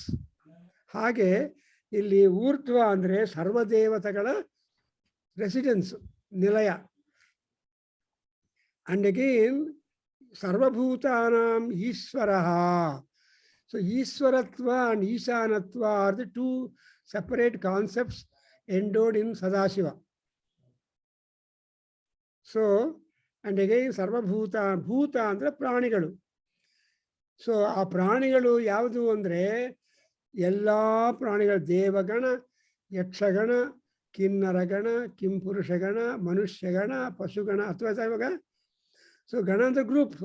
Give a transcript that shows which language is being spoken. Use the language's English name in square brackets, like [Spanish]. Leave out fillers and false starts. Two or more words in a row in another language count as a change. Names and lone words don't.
[Kannada] ಹಾಗೆ ಇಲ್ಲಿ ಊರ್ಧ್ವ ಅಂದರೆ ಸರ್ವದೇವತೆಗಳ ರೆಸಿಡೆನ್ಸ್, ನಿಲಯ. [English] and again [Sanskrit] ಸರ್ವಭೂತಾನಾಂ ಈಶ್ವರ. [English] so Ishvaratva and Ishanatva are the two separate concepts endowed in Sadashiva. So, and again sarvabhuta, [Kannada] ಭೂತ ಅಂದ್ರೆ ಪ್ರಾಣಿಗಳು. ಸೊ ಆ ಪ್ರಾಣಿಗಳು ಯಾವುದು ಅಂದರೆ ಎಲ್ಲ ಪ್ರಾಣಿಗಳು, ದೇವಗಣ, ಯಕ್ಷಗಣ, ಕಿನ್ನರಗಣ, ಕಿಂಪುರುಷಗಣ, ಮನುಷ್ಯಗಣ, ಪಶುಗಣ. ಅಥವಾ ಇವಾಗ ಸೊ ಗಣ ಅಂದರೆ ಗ್ರೂಪ್.